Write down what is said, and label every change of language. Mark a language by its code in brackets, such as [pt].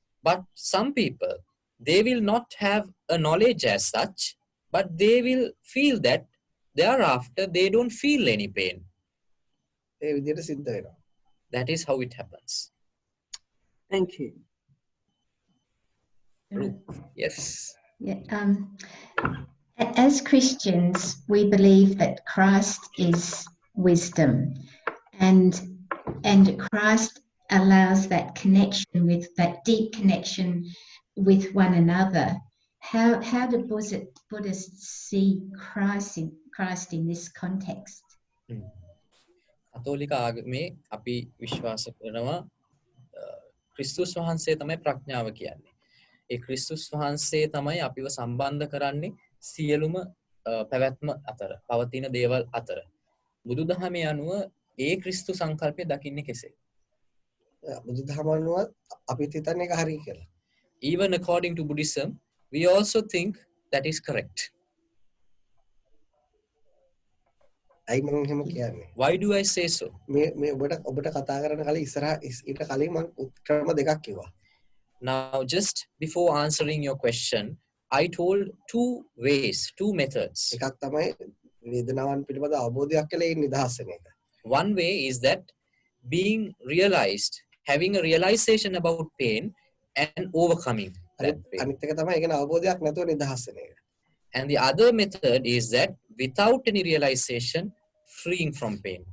[en] But some people, they will not have a knowledge as such, but they will feel that thereafter they don't feel any pain. [si] ඒ විදිහට සිද්ධ වෙනවා. [en] That is how it happens. Thank you. Yes. Yeah, as Christians, we believe that Christ is wisdom, and Christ allows that connection, with that deep connection with one another. How do Buddhists see Christ in this context? [si] කතෝලික ආගමේ අපි විශ්වාස කරනවා ක්‍රිස්තුස් වහන්සේ තමයි ප්‍රඥාව කියන්නේ. ඒ ක්‍රිස්තුස් වහන්සේ තමයි අපිව සම්බන්ධ කරන්නේ සියලුම පැවැත්ම අතර, පවතින දේවල් අතර. බුදුදහමේ අනුව ඒ ක්‍රිස්තු සංකල්පය දකින්නේ කෙසේ? බුදුදහම අනුව අපිට හිතන්නේ ඒක හරි කියලා. [en] Even according to Buddhism, we also think that is correct. [si] අයි මම එහෙම කියන්නේ. [en] Why do I say so? [si] මේ ඔබට කතා කරන කලින් ඊට කලින් මම ක්‍රම දෙකක් කිව්වා. [en] Now, just before answering your question, I told two ways, two methods. [si] එකක් තමයි වේදනාවන් පිළිබඳ අවබෝධයක් කියලා ඒ නිදහස් වෙන එක. [en] One way is that being realized, having a realization about pain and overcoming that pain. [si] අනිත් එක තමයි ඒ කියන්නේ අවබෝධයක් නැතුව නිදහස් වෙන එක. [en] And the other method is that without any realization, freeing from pain.